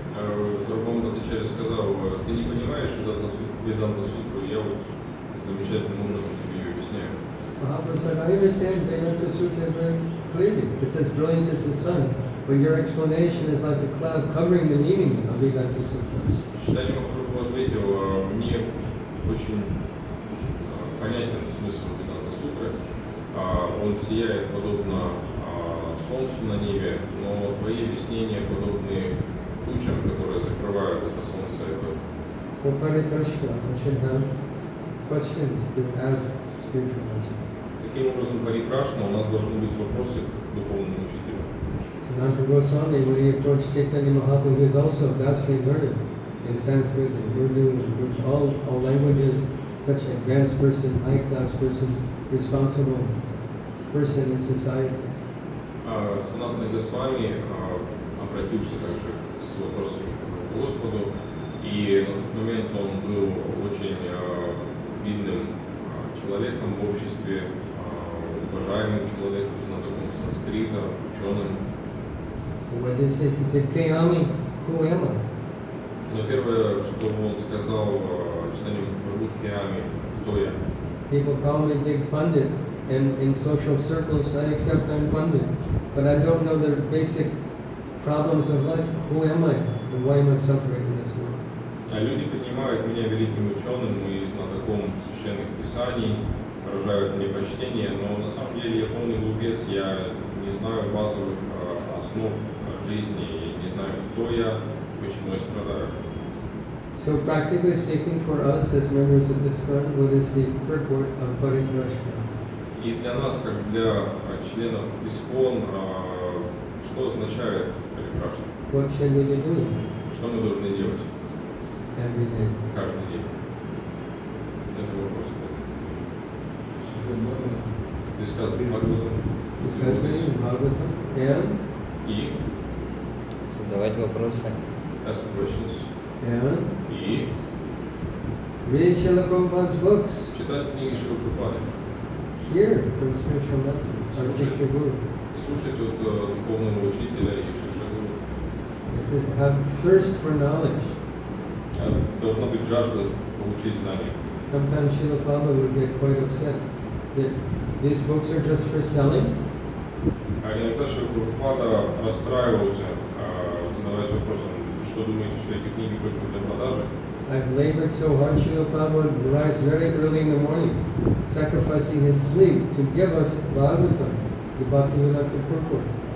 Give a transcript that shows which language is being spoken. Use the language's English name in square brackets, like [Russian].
[Russian] Сарва-дрик Бхаттачарья сказал, ты не понимаешь Веданта Сутру, я вот замечательным образом тебе ее объясняю. [English] Mahaprabhu said, I understand Vedanta Sutra very clearly. It says brilliant as the sun, but your explanation is like a cloud covering the meaning of Vedanta Sutra. [Russian] Чайтанья Махапрабху ответил, мне очень понятен смысл Веданта Сутры. Он сияет подобно солнцу на небе, но твои объяснения подобны тучам, которые закрывают это солнце. [English] So Pariprashna, we should have questions to ask spiritual master. [Russian] Таким образом, парипрашна, у нас должны быть вопросы к духовному учителю. [English] Sanatana Goswami, when he approached Chaitanya Mahaprabhu, he was also vastly learned in Sanskrit and Urdu and all languages, such an advanced person, high-class person, responsible person in society. [Russian] Санатана Госвами обратился также с вопросами к Господу, и на тот момент он был очень видным человеком в обществе, уважаемым человеком, знатоком санскрита, ученым. [English] What did he say? He said, Kayami, who am I? [Russian] Но первое, что он сказал Чайтанья Махапрабху, Каями, кто я? [English] People call me big pundit, and in social circles I accept I'm pundit, but I don't know the basic problems of life. Who am I, and why am I suffering in this world? [Russian] Люди принимают меня великим ученым и знатоком священных писаний, выражают мне почтение, но на самом деле я полный глупец, я не знаю базовых основ жизни, не знаю, кто я, почему я страдаю. [English] So practically speaking, for us as members of this ISKCON, what is the purport of Pariprashna? [Russian] И для нас, как для членов ИСККОН, что означает парипрашна? [English] What should we be doing [Russian] Что мы должны делать [English] every day? [Russian] каждый день? Это вопрос. [English] Discussing Bhagavatam. Discussing Bhagavatam and [Russian] И Задавать вопросы. [English] ask questions. And [Russian] И [English] read Srila Prabhupada's books. [Russian] читать книги Шрилы Прабхупады. [English] Hear from spiritual master, or teacher guru. [Russian] И слушать от духовного учителя и Шикша Гуру. [English] This is have thirst for knowledge. [Russian] Должна быть жажда получить знания. [English] Sometimes Srila Prabhupada would get quite upset that these books are just for selling. [Russian] А иногда Шрила Прабхупада расстраивался, задаваясь вопросом, что думаете, что эти книги только для продажи? [English] I've labored so hard, Srila Prabhupada would rise very early in the morning, sacrificing his sleep to give us Bhagavatam, the Bhaktivedanta purport.